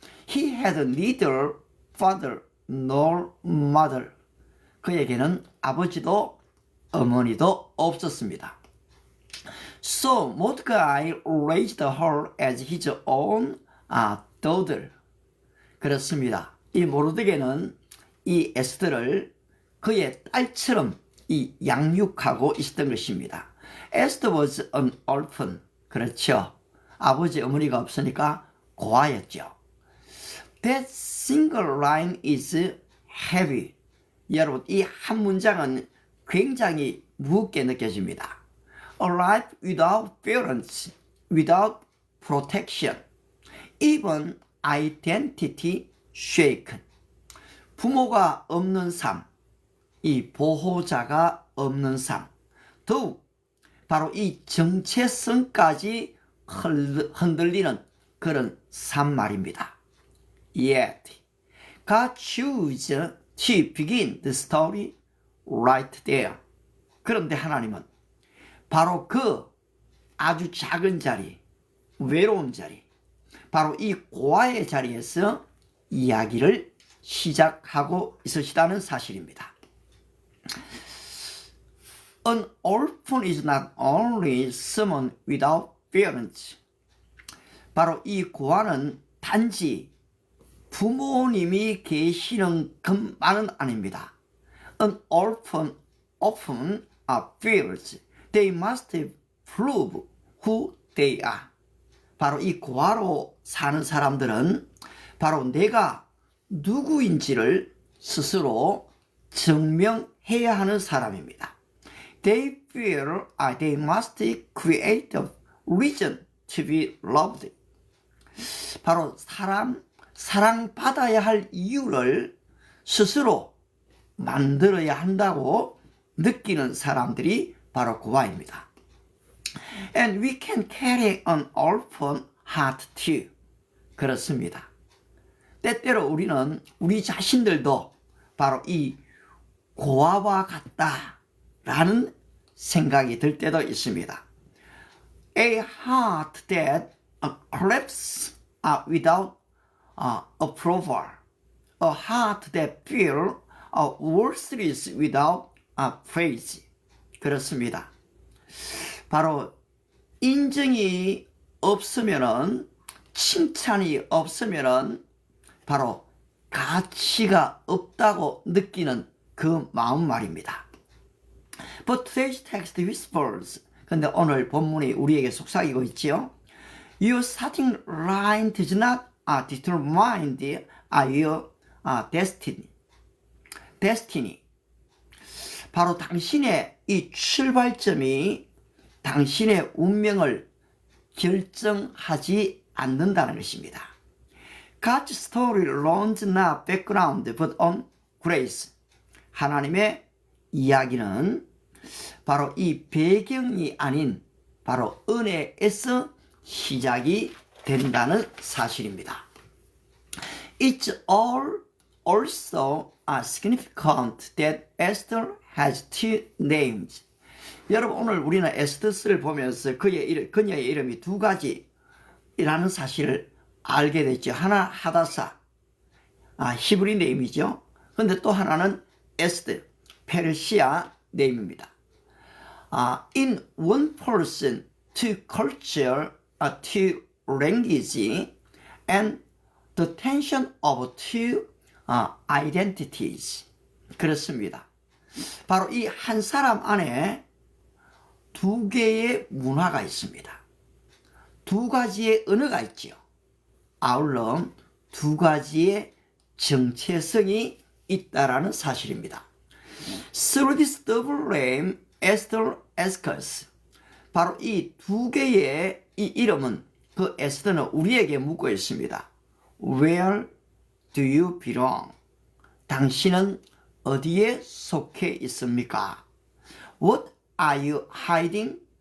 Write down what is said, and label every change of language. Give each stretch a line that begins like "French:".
English: He had neither father nor mother.
Korean: 그에게는 아버지도 어머니도 없었습니다.
English: So Mordecai raised her as his own daughter.
Korean: 그렇습니다. 이 모르드게는 이 에스더를 그의 딸처럼 이 양육하고 있었던 것입니다.
English: Esther was an orphan.
Korean: 그렇죠. 아버지 어머니가 없으니까 고아였죠.
English: That single line is heavy.
Korean: 여러분, 이 한 문장은 굉장히 무겁게 느껴집니다.
English: A life without parents, without protection, even identity shaken.
Korean: 부모가 없는 삶, 이 보호자가 없는 삶, 더욱 바로 이 정체성까지 흔들리는 그런 삶 말입니다.
English: Yet, God chose to begin the story right there.
Korean: 그런데 하나님은 바로 그 아주 작은 자리, 외로운 자리, 바로 이 고아의 자리에서 이야기를 시작하고 있으시다는 사실입니다.
English: An orphan is not only someone without parents.
Korean: 바로 이 고아는 단지 부모님이 계시는 것만은 아닙니다.
English: An orphan often feels they must prove who they are.
Korean: 바로 이 고아로 사는 사람들은 바로 내가 누구인지를 스스로 증명해야 하는 사람입니다.
English: They feel they must create a reason to be loved.
Korean: 바로 사랑받아야 할 이유를 스스로 만들어야 한다고 느끼는 사람들이 바로 고아입니다.
English: And we can carry an orphan heart too.
Korean: 그렇습니다. 때때로 우리는 우리 자신들도 바로 이 고아와 같다라는 생각이 들 때도 있습니다.
English: A heart that collapses without approval. A heart that feels worthless without praise.
Korean: 그렇습니다. 바로 인정이 없으면은, 칭찬이 없으면은 바로 가치가 없다고 느끼는 그 마음 말입니다.
English: But today's text whispers.
Korean: 근데 오늘 본문이 우리에게 속삭이고 있지요.
English: Your starting line does not determine your destiny.
Korean: 바로 당신의 이 출발점이 당신의 운명을 결정하지 않는다는 것입니다.
English: God's story runs not background but on grace.
Korean: 하나님의 이야기는 바로 이 배경이 아닌 바로 은혜에서 시작이 된다는 사실입니다.
English: It's also significant that Esther has two names.
Korean: 여러분, 오늘 우리는 에스더스를 보면서 그녀의 이름이 두 가지 이라는 사실을 알게 됐죠. 하나 하다사, 히브리 네임이죠. 근데 또 하나는 에스드, 페르시아 네임입니다.
English: In one person, two culture, two language, and the tension of two identities.
Korean: 그렇습니다. 바로 이 한 사람 안에 두 개의 문화가 있습니다. 두 가지의 언어가 있지요. 아울러 두 가지의 정체성이 있다라는 사실입니다. Through this double name, Esther asks us. 바로 이 두 개의 이 이름은 그 에스더는 우리에게 묻고 있습니다.
English: Where do you belong?
Korean: 당신은 어디에 속해 있습니까?
English: What are you hiding?